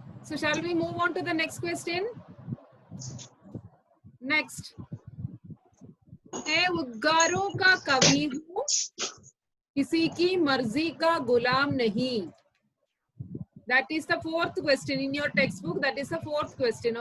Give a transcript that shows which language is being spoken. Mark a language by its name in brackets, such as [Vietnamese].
[English] So shall we move on to the next question? Next. [Hindi] मैं उद्गारों का कवि हूँ, किसी की मर्जी का गुलाम नहीं. [English] That is the fourth question in your textbook. That is the fourth question.